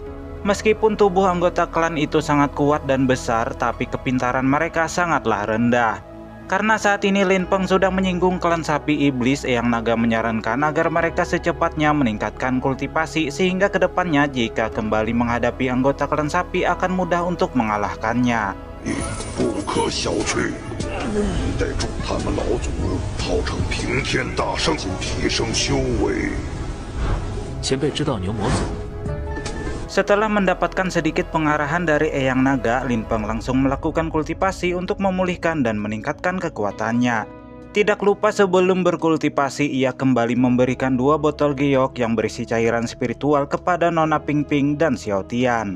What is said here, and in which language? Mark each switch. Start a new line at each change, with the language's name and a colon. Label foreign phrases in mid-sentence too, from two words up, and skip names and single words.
Indonesian: Meskipun tubuh anggota klan itu sangat kuat dan besar, tapi kepintaran mereka sangatlah rendah. Karena saat ini Lin Peng sudah menyinggung klan sapi iblis, Eyang Naga menyarankan agar mereka secepatnya meningkatkan kultivasi sehingga kedepannya jika kembali menghadapi anggota klan sapi akan mudah untuk mengalahkannya.
Chinese: 不可小觑，带助他们老祖号称平天大圣，提升修为。前辈知道牛魔族。
Indonesian: Setelah mendapatkan sedikit pengarahan dari Eyang Naga, Lin Peng langsung melakukan kultivasi untuk memulihkan dan meningkatkan kekuatannya. Tidak lupa sebelum berkultivasi, ia kembali memberikan 2 botol giok yang berisi cairan spiritual kepada Nona Ping Ping dan Xiao Tian.